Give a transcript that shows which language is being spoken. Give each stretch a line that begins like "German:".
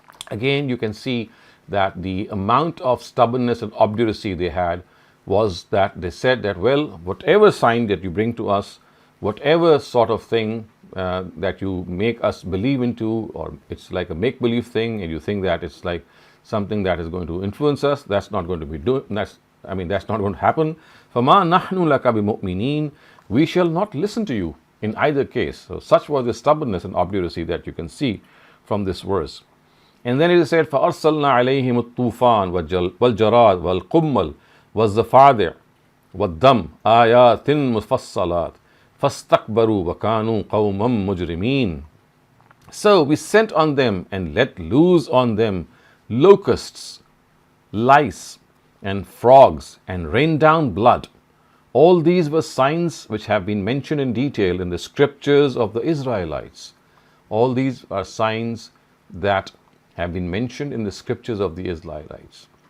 English: Again, you can see that the amount of stubbornness and obduracy they had was that they said that, well, whatever sign that you bring to us, whatever sort of thing that you make us believe into, or it's like a make-believe thing, and you think that it's like something that is going to influence us, that's not going to be that's not going to happen.
Arabic: فَمَا نَحْنُ لَكَ بِمُؤْمِنِينَ.
English: We shall not listen to you in either case. So such was the stubbornness and obduracy that you can see from this verse. And then it is said,
Arabic: فَأَرْسَلْنَا عَلَيْهِمُ الطُّوفَانَ وَالْجَرَادَ وَالْقُمَّلَ وَالضَّفَادِعَ وَالدَّمَ آيَاتٍ مُفَصَّلَاتٍ فَاسْتَكْبَرُوا وَكَانُوا قَوْمًا مُجْرِمِينَ.
English: So we sent on them and let loose on them locusts, lice, and frogs, and rained down blood. All these were signs which have been mentioned in detail in the scriptures of the Israelites. All these are signs that have been mentioned in the scriptures of the Israelites.